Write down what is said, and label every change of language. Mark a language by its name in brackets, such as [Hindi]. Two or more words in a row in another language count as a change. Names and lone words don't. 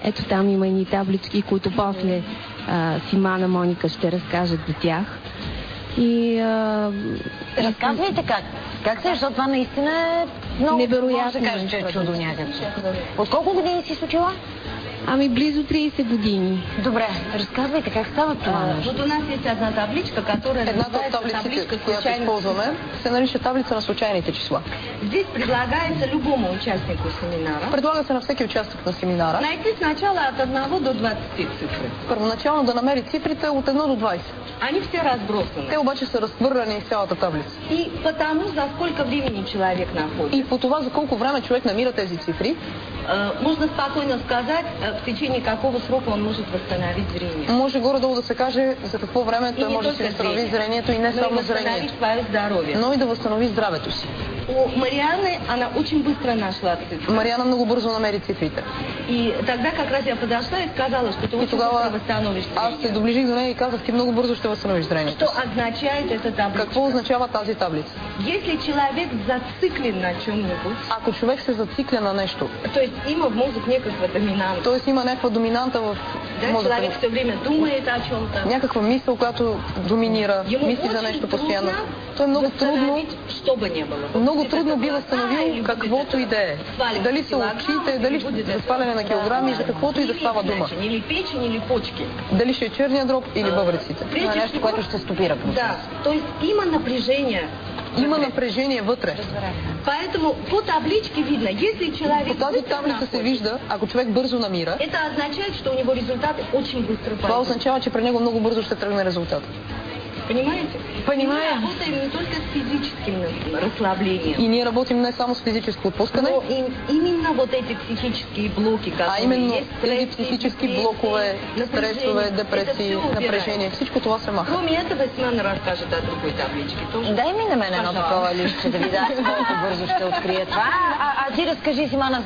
[Bulgarian] Ето там има едни таблички, които после Симана, Моника ще разкажат за тях. И разказвайте как се, защото това наистина е много невероятно. Може да кажа, че е чудо някакво. От колко години си случила? Ами близо 30 години. Добре, разказвайте как става това нещо. [Russian] Вот у нас есть одна табличка, которая [Bulgarian] Едната от таблиците, която използваме, се нарича таблица на случайните числа. [Russian] Здесь предлагается любому участнику семинара. [Bulgarian] Предлага се на всеки участник на семинара. [Russian] Найти сначала от 1 до 20 цифри. [Bulgarian] Първоначално да намери цифрите от 1 до 20. [Russian] Они все разбросаны. [Bulgarian] Те обаче са разхвърляни в цялата таблица. [Russian] И потому за сколько времени человек находит. [Bulgarian] И по това за колко време човек намира тези цифри, [Russian] можно спокойно сказать, в течение какого срока он может восстановить зрение. [Bulgarian] Може горе-долу да се каже за какво време той може да си възстанови зрението и не само зрението, но и да възстанови здравето си. [Russian] У Марианы она очень быстро нашла цифры. [Bulgarian] Мариана много бързо намери цифрите. [Russian] И тогда как раз я подошла и сказала, что ты очень быстро восстановишь зрение. [Bulgarian] Аз се доближих до нея и казах, ти много бързо ще възстановиш зрението. [Russian] Что означает эта таблица? [Bulgarian] Какво означава тази таблица? [Russian] Если человек зациклен на чем-нибудь, [Bulgarian] ако човек се зацикля на нещо, [Russian] то есть [Bulgarian] има в мозък някаква доминанта. Тоест има някаква доминанта в мозъка. [Russian] Човек все время думает о чем-то. [Bulgarian] Някаква мисъл, която доминира, мисли за нещо постоянно. То е много трудно. Много трудно би възстановил каквото и да е. Дали са очите, дали за сваляне на килограми, за каквото и да става дума. [Russian] Или печень, или почки. [Bulgarian] Дали ще е черния дроб или бъбреците. Това е нещо, което ще стопира процес. Да, [Russian] то есть [Bulgarian] има напрежение. Има напрежение вътре. [Russian] Поэтому по табличке видно, если человек... [Bulgarian] По тази таблица се вижда, ако човек бързо намира, [Russian] это означает, что у него результат очень быстро пойдет. [Bulgarian] Това означава, че при него много бързо ще тръгне резултат. [Russian] Понимаете? Понимаем. Мы работаем не только с физическим расслаблением. [Bulgarian] И ние работим не само с физическо отпускане, [Russian] но именно вот эти психические блоки, [Bulgarian] а именно тези психически блокове, стресове, депресии, напрежение, всичко това се маха. [Russian] Кроме этого, Симана разкажет о другой табличке. Тоже. [Bulgarian] Дай ми на мен едно такова листче да видя колко бързо ще открие това. А ти разкажи, Симана,